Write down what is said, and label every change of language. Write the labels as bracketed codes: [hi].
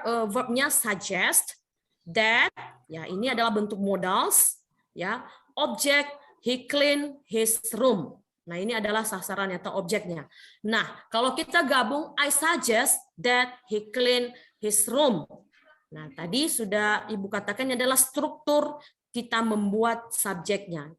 [id] Verbnya suggest, that, ya ini adalah bentuk modals, ya. [en] Object, he clean his room. [id] Nah, ini adalah sasarannya atau objeknya. [en] Nah, [id] kalau kita gabung, [en] I suggest that he clean his room. [id] Nah, tadi sudah Ibu katakan ini adalah struktur kita membuat subjeknya.